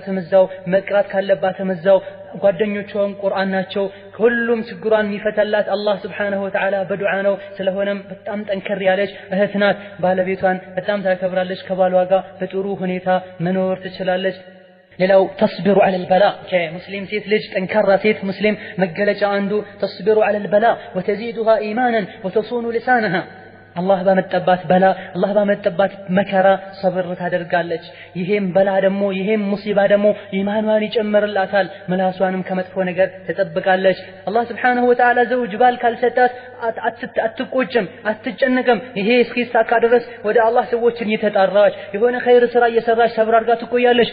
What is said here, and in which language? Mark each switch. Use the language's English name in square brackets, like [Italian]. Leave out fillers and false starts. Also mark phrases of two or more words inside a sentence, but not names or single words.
[Amharic] እዛው መቅራት ካለባት እዛው ጓደኞቿን ቁርአን ናቸው። ሁሉም ችግሯን የሚፈታላት አላህ Subhanahu Wa Ta'ala በዱዓ ነው። ስለሆነም በጣም ጠንከር ያለች እህት ናት። ባለቤቷን በጣም ታከብራለች። ከባሏ ጋር በጥሩ ሁኔታ መኖር ትችላለች። ሌላው [Arabic] تصبر على البلاء [Amharic] ከሙስሊም ሴት ልጅ ጠንካራ ሴት ሙስሊም መገለጫ አንዱ [Arabic] تصبر على البلاء وتزيدها ايمانا وتصون لسانها [Amharic] አላህ ባመጣባት በላ አላህ ባመጣባት መከራ ሰብር ታደርጋለች። ይሄም በላ ደግሞ ይሄም ሙሲባ ደግሞ ኢማኗን ይጨምርላታል። ምላሷንም ከመጥፎ ነገር ትጠብቃለች። አላህ Subhanahu Wa Ta'ala ዘውጅ ባል ካልሰጣት አትቆጭም አትጨነቅም። ይሄ እስኪሳካ ድረስ ወደ አላህ ሰዎችን እየተጣራች የሆነ ኸይር ስራ እየሰራች ሰብር አድርጋ ትቆያለች።